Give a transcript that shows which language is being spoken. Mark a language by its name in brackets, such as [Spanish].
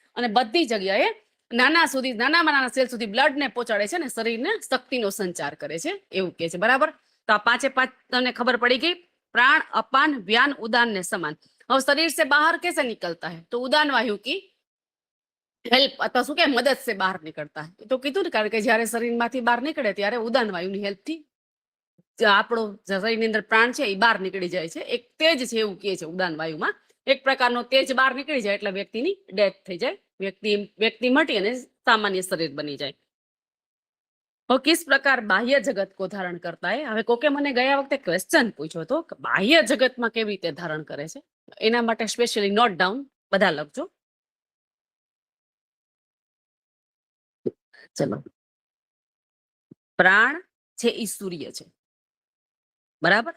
[Gujarati] અને બધી જગ્યાએ નાનામાં નાના સેલ સુધી બ્લડ ને પહોંચાડે છે અને શરીરને શક્તિનો સંચાર કરે છે એવું કહે છે. બરાબર? તો આ પાંચે પાંચ તમને ખબર પડી ગઈ. [Hindi] प्राण, अपान, व्यान, उदान ने समान. अब शरीर से बाहर कैसे निकलता है? तो उदान वायु की [Gujarati] હેલ્પ અથવા શું કે મદદ से બહાર નીકળતા है. તો કીધું ને, કારણ કે જયારે શરીરમાંથી બહાર નીકળે ત્યારે ઉદાન વાયુની હેલ્પથી આપણો શરીરની અંદર પ્રાણ છે એ બહાર નીકળી જાય છે. એક તેજ છે એવું કહે છે ઉદાન વાયુમાં. એક પ્રકારનો તેજ બહાર નીકળી જાય એટલે વ્યક્તિની ડેથ થઈ જાય, વ્યક્તિ મટી અને સામાન્ય શરીર બની જાય. [Hindi] और किस प्रकार बाह्य जगत को धारण करता है? [Gujarati] હવે કોકે મને ગયા વખતે ક્વેશ્ચન પૂછ્યો હતો કે બાહ્ય જગતમાં કેવી રીતે ધારણ કરે છે. એના માટે સ્પેશિયલી નોટ ડાઉન બધા લખજો. ચલો, પ્રાણ છે ઈ સૂર્ય છે. બરાબર?